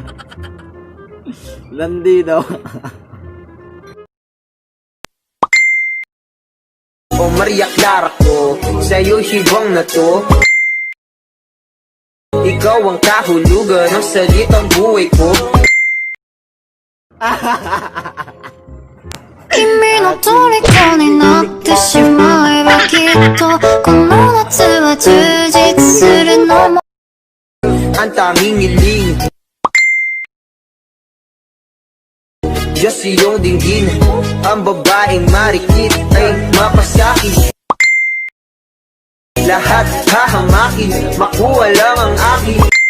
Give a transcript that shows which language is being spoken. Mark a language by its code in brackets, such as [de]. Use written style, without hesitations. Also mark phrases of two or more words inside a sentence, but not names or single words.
[tl] Landi daw. O Maria Clara ko, sa'yo hibang na to. Ikaw ang kahulugan ng salitang buhay ko. [ja] 君の虜になってしまえばきっとこの夏は充実するのも [tl] Ang tanging hiling Diyos iyong dinggin, ang babaeng marikit ay mapasakit. Lahat hahamakin, makuha lang ang akin.